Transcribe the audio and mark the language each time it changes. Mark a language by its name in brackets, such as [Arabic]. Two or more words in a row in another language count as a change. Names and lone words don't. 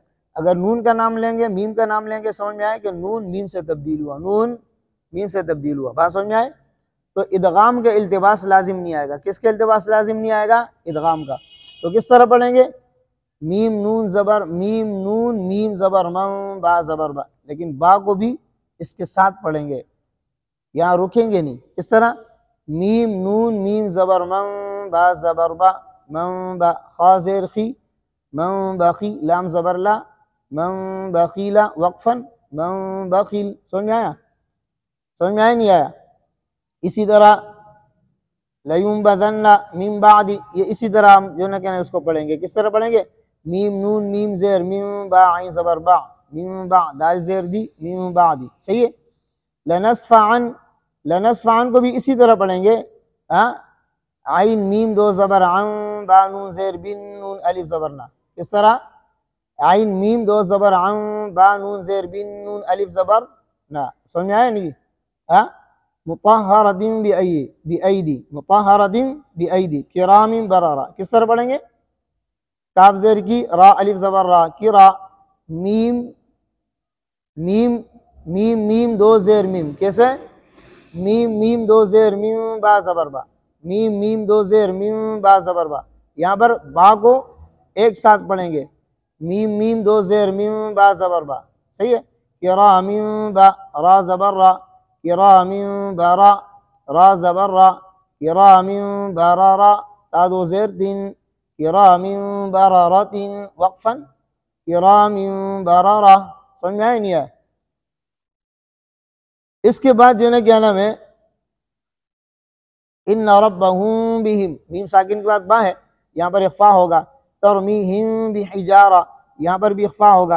[Urdu] اگر نون کا نام لیں گے، میم کا نام لیں گے، سمجھ میں آئے کہ نون میم سے تبدیل ہوا، نون میم سے تبدیل ہوا، بات سمجھ میں آئے؟ تو ادغام کا التباس لازم نہیں آئے گا۔ کس کا التباس لازم نہیں آئے گا؟ ادغام کا۔ تو کس طرح پڑھیں گے؟ میم نون زبر میم نون میم زبر من با زبر با، لیکن با کو بھی اس کے ساتھ پڑھیں گے، یہاں رکیں گے نہیں۔ اس طرح میم نون میم زبر من با زبر با، من با خا زیر خی، من بخی لام زبر لا، [Arabic] من بخیلا وقفن، من بخیل، [Urdu] سمجھ میں آیا؟ سمجھ میں آیا نہیں آیا؟ اسی طرح [Arabic] لیُنبذن من بعد، [Urdu] یہ اسی طرح ہم جو نا کہنا اس کو پڑھیں گے۔ کس طرح پڑھیں گے؟ میم نون میم زیر میم با عین زبر با، میم با دال زیر دی، میم بعد، صحیح ہے۔ لنصفعن، لنصفعن کو بھی اسی طرح پڑھیں گے، عین میم دو زبر عن، با نون زیر بن نون الف زبر نا۔ کس طرح؟ عین میم دو زبر عن، با نون زیر بن نون الف زبر نا، سمجھ میں آیا نہیں؟ [Arabic] مطہرۃ بأیدی، مطہرۃ بأیدی، کرام بررہ، [Urdu] کس طرح پڑھیں گے؟ کاف زیر کی، را الف زبر را، کرا، میم میم میم میم دو زیر میم، کیسے؟ میم میم دو زیر میم با زبر با، میم میم دو زیر میم با زبر با، یہاں پر با کو ایک ساتھ پڑھیں گے، میم میم دو زیر میم با زبر با، صحیح ہے۔ کرام با را زبر را، [Arabic] کرام برا، [Urdu] را زبر را، [Arabic] کرام برارا، [Urdu] تا دو زیر تین، [Arabic] کرام برارت وقفا، کرام برارا، [Urdu] سمجھ میں آئے نہیں ہے؟ اس کے بعد جو ہے نا کیا نام ہے، [Arabic] ان ربہم بہم، [Urdu] میم ساکن کے بعد با ہے، یہاں پر اخفا ہوگا، [Arabic] ترمیہم بحجارہ، [Urdu] یہاں پر بھی اخفا ہوگا۔